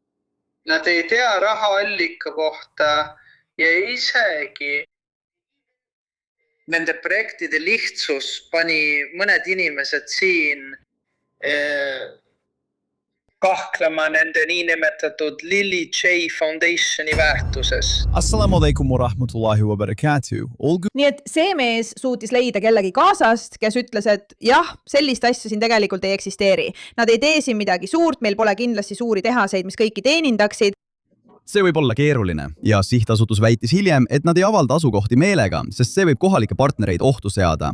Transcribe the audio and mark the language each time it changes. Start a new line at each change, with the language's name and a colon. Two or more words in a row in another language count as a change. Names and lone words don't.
Estonian: Nad ei tea rahaallika kohta ja isegi nende projektide lihtsus pani mõned inimesed siin kahtlema nende niinimetatud Lily J Foundationi väärtuses.
Arabic: السلام عليكم ورحمة الله وبركاته.
Estonian: Olgu. Nii et see mees suutis leida kellegi kaasast, kes ütles, et jah, sellist asja siin tegelikult ei eksisteeri. Nad ei tee siin midagi suurt, meil pole kindlasti suuri tehaseid, mis kõiki teenindaksid. See võib olla keeruline ja sihtasutus väitis hiljem, et nad ei avalda asukohti meelega, sest see võib kohalike partnereid ohtu seada.